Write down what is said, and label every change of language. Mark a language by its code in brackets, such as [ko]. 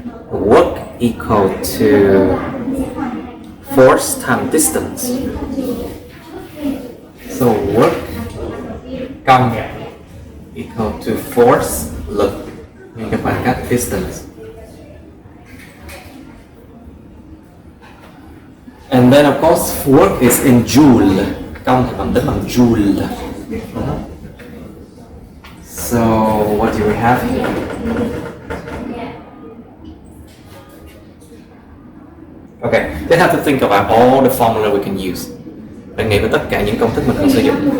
[en] Work equal to force times distance. So work, [vi] công [en] equal to force, [vi] lực nhân cho khoảng cách, distance. [en] And then of course work is in joule. [vi] Công thì tính bằng joule. [en] So what do we have here? Okay, then have to think about all the formula we can use. [vi] Bạn nghĩ về tất cả những công thức mình cần sử dụng.